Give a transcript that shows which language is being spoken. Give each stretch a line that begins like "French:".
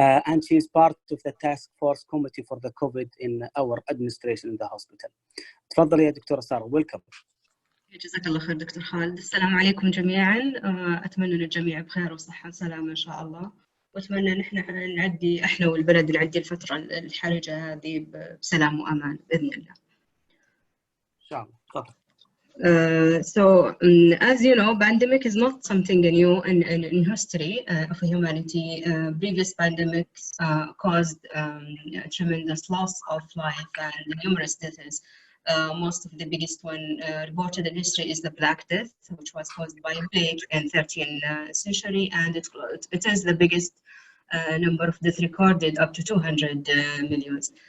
English: And she's part of the task force committee for the COVID in our administration in the hospital.
Arabic: تفضلي يا دكتورة سارة,
English: welcome.
Arabic: جزاك الله خير دكتور خالد. السلام عليكم جميعا. أتمنى أن الجميع بخير وصحة وسلامة إن شاء الله، وأتمنى أن احنا نعدي احنا والبلد نعدي الفترة الحرجة هذه بسلام وأمان بإذن الله. إن شاء الله.
English: So, as you know, pandemic is not something new in history of humanity. Previous pandemics caused tremendous loss of life and numerous deaths. Most of the biggest one reported in history is the Black Death, which was caused by plague in 13th century, and it is the biggest number of deaths recorded, up to 200 million.